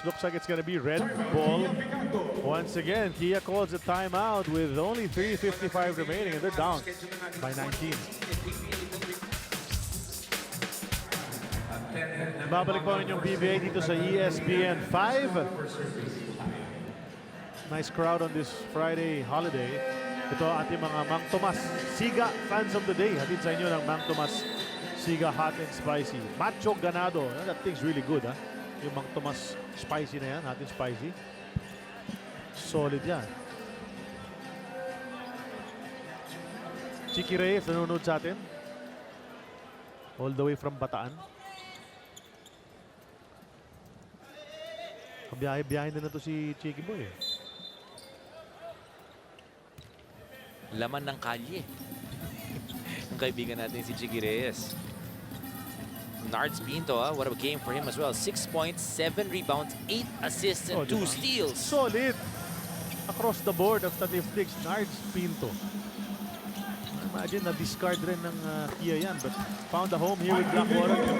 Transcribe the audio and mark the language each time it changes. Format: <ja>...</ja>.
<en>Looks like it's going to be red ball. Once again, Kia calls a timeout with only 3:55 remaining and they're down by 19.</en> <tl>Babalik po yung PBA dito sa ESPN 5.</tl> <en>Nice crowd on this Friday holiday.</en> <tl>Ito ating mga Mang Tomas Siga fans of the day. Hatid sa inyo ng Mang Tomas Siga hot and spicy. Macho ganado.</tl> <en>That thing's really good, ha?</en> <tl>Yung Mang Tomas spicy na yan, hot and spicy. Solid yan. Chiki Reyes nanonood sa atin. All the way from Bataan. Kabiyahe-biyahe na to si Chiki Boy. Laman ng kalye. Ang kaibigan natin si Chiki Reyes.</tl> <en>Nards Pinto, what a game for him as well. 6 points, 7 rebounds, 8 assists, and 2 steals. Solid. Across the board of statistics, Nards Pinto. Imagine</en> <tl>na-discard rin ng Kia yan,</tl> <en>but found a home here with Blackwater.</en>